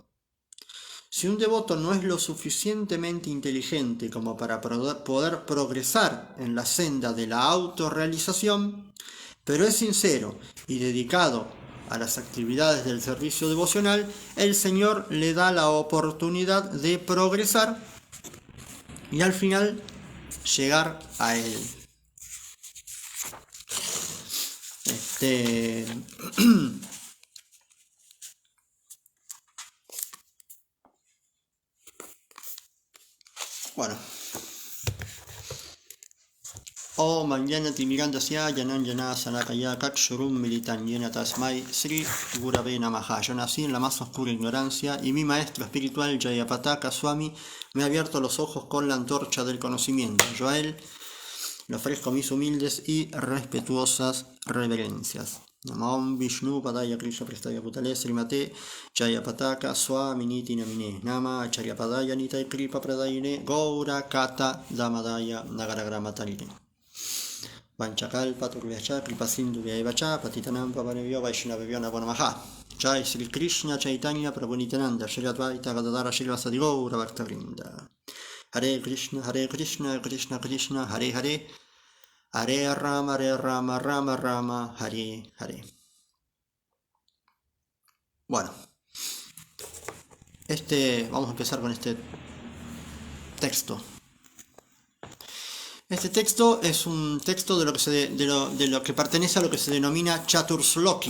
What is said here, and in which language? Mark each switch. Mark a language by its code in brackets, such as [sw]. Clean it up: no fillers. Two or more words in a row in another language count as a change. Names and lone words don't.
[es] Si un devoto no es lo suficientemente inteligente como para poder progresar en la senda de la autorrealización, pero es sincero y dedicado a las actividades del servicio devocional, el Señor le da la oportunidad de progresar y al final llegar a Él. Bueno. [sa] Om Jnanati Mirandasya Janan Jana Sanakaya Kakshurum Militan Yena Tasmai Sri Gurave Namaha. [es] Yo nací en la más oscura ignorancia y mi maestro espiritual Jayapataka Swami me ha abierto los ojos con la antorcha del conocimiento. Yo a él le ofrezco mis humildes y respetuosas reverencias. [sa] Namam Vishnu Padaya Krishna Prestaya Putale Srimate Jayapataka Swami Niti Namine Nama Acharya Padaya Nitai Kripa Pradayine Gaura Kata Damadaya Nagaragramatarine Vanchakalpa Turvyacha Kripasindu Vyaevacha Patitanam Pavanevyo Vaishnavevyo Namo Namaha. Jai Sri Krishna Chaitanya Prabhu Nityananda Shri Advaita Gadadara Shri Vasadi Gaura Bhaktavrinda. Hare Krishna Krishna Krishna Hare Hare Hare Rama Rama Rama Hare Hare. [es] Bueno, vamos a empezar con este texto. Este texto es un texto de lo que pertenece a lo que se denomina Chaturshloki.